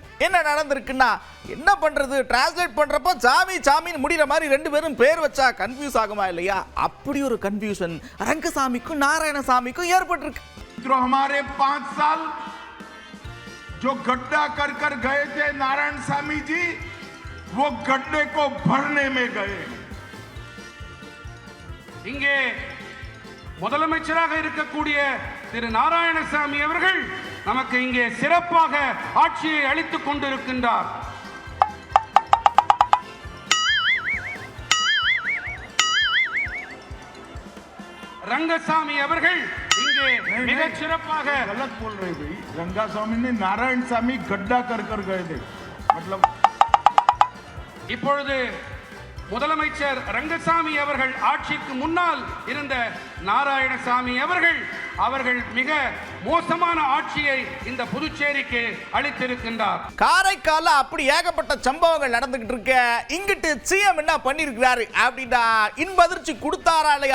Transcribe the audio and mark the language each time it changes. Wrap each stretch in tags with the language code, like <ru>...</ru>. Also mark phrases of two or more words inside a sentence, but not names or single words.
<ta>என்ன நடந்திருக்குன்னா, என்ன பண்றது, டிரான்ஸ்லேட் பண்றப்ப சாமி சாமின்னு முடிகிற மாதிரி ரெண்டு பேரும் பேர் வச்சா கன்ஃபியூஸ் ஆகுமா இல்லையா? அப்படி ஒரு கன்ஃபியூஷன் ரங்கசாமிக்கும் நாராயணசாமிக்கும் ஏற்பட்டிருக்கு.</ta> <hi>हमारे 5 साल जो गड्ढा कर कर गए थे नारायण सामी जी, वो गड्ढे को भरने में गए.</hi> <ta>இங்கே முதலமைச்சராக இருக்கக்கூடிய திரு நாராயணசாமி அவர்கள் நமக்கு இங்கே சிறப்பாக ஆட்சியை அளித்துக் கொண்டிருக்கின்றார். ரங்கசாமி அவர்கள் இங்கே மிகச் சிறப்பாக</ta> <hi>गलत बोल रहे भाई. रंगास्वामी ने नारायण सामी गड्ढा कर कर गए थे. मतलब</hi> <ta>இப்பொழுது முதலமைச்சர் ரங்கசாமி அவர்கள் ஆட்சிக்கு முன்னால் இருந்த நாராயணசாமி அவர்கள் மிக மோசமான ஆட்சியை இந்த புதுச்சேரிக்கு அளித்திருக்கின்றார். காரைக்கால அப்படி ஏகப்பட்ட சம்பவங்கள் நடந்துகிட்டு இருக்க. இங்கிட்டு சிஎம் என்ன பண்ணிருக்கிறாரு அப்படின்னா, இன்பதிர்ச்சி கொடுத்தாரா இல்லையா?</ta>